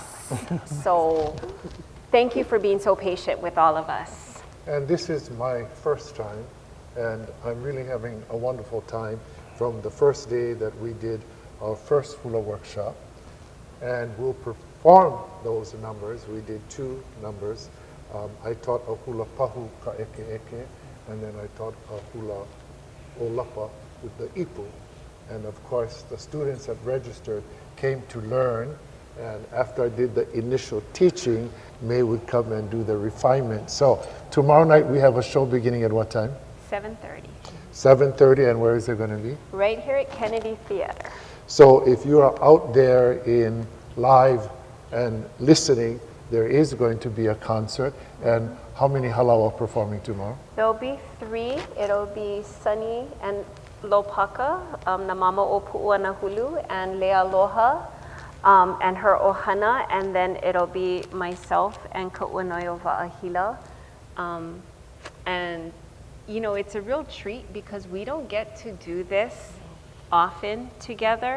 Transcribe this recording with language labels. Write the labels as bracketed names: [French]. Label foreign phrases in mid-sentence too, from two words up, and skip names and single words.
[English] So thank you for being so patient with all of us. And this is my first time, and I'm really having a wonderful time from the first day that we did our first hula workshop. And we'll perform those numbers. We did 2 numbers. I taught a [Hawaiian] hula pahu ka eke eke, [English] and then I taught a [Hawaiian] hula olapa [English] with the ipu. And of course, the students that registered came to learn. And after I did the initial teaching, May would come and do the refinement. So tomorrow night we have a show beginning at what time? 7:30. 7:30, and where is it going to be? Right here at Kennedy Theater. So if you are out there in live and listening, there is going to be a concert. And how many halawa performing tomorrow? There'll be 3. It'll be Sonny and Lopaka, [Hawaiian] na mama o Pu'uana Hulu, [English] and Leialoha, and her ohana, and then it'll be myself and Ka'uanoyo Va'ahila. And you know, it's a real treat because we don't get to do this often together.